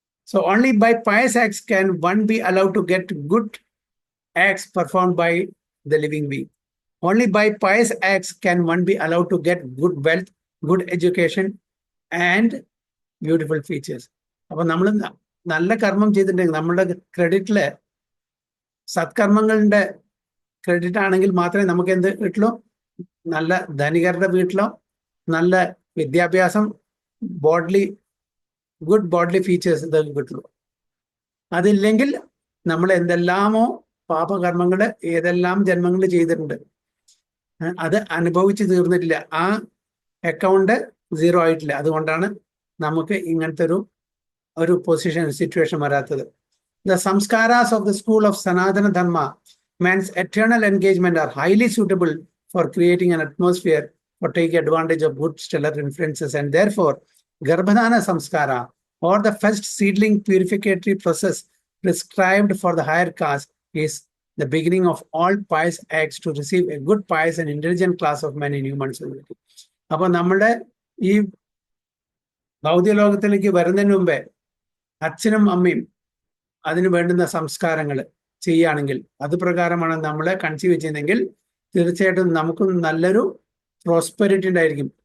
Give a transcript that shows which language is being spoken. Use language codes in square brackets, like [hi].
[en] So only by pious acts can one be allowed to get good acts performed by the living being. Only by pious acts can one be allowed to get good wealth, good education and beautiful features. [ml] അപ്പൊ നമ്മൾ നല്ല കർമ്മം ചെയ്തിട്ടുണ്ടെങ്കിൽ നമ്മളുടെ ക്രെഡിറ്റില് സത്കർമ്മങ്ങളുടെ credit ആണെങ്കിൽ മാത്രമേ നമുക്ക് എന്ത് കിട്ടുള്ളൂ? നല്ല ധനികരുടെ വീട്ടിലോ നല്ല വിദ്യാഭ്യാസം, ഗുഡ് ബോഡ്ലി ഫീച്ചേഴ്സ് ഇതൊക്കെ കിട്ടുള്ളൂ. അതില്ലെങ്കിൽ നമ്മൾ എന്തെല്ലാമോ പാപകർമ്മങ്ങൾ ഏതെല്ലാം ജന്മങ്ങൾ ചെയ്തിട്ടുണ്ട്, അത് അനുഭവിച്ച് തീർന്നിട്ടില്ല. ആ അക്കൗണ്ട് 0 ആയിട്ടില്ല. അതുകൊണ്ടാണ് നമുക്ക് ഇങ്ങനത്തെ ഒരു പൊസിഷൻ, സിറ്റുവേഷൻ വരാത്തത്. [en] The samskaras of the school of Sanatana Dharma, man's eternal engagement, are highly suitable for creating an atmosphere for taking advantage of good stellar influences, and therefore Garbhadana Samskara, or the first seedling purificatory process prescribed for the higher caste, is the beginning of all pious acts to receive a good, pious and intelligent class of men in human society. [ml] അപ്പൊ നമ്മുടെ ഈ ഭൗതിക ലോകത്തിലേക്ക് വരുന്നതിന് മുമ്പേ അച്ഛനും അമ്മയും അതിന് വേണ്ടുന്ന സംസ്കാരങ്ങൾ ചെയ്യുകയാണെങ്കിൽ, അത് പ്രകാരമാണ് നമ്മളെ കൺസീവ് ചെയ്യുന്നതെങ്കിൽ തീർച്ചയായിട്ടും നമുക്കും നല്ലൊരു പ്രോസ്പെരിറ്റി ഉണ്ടായിരിക്കും.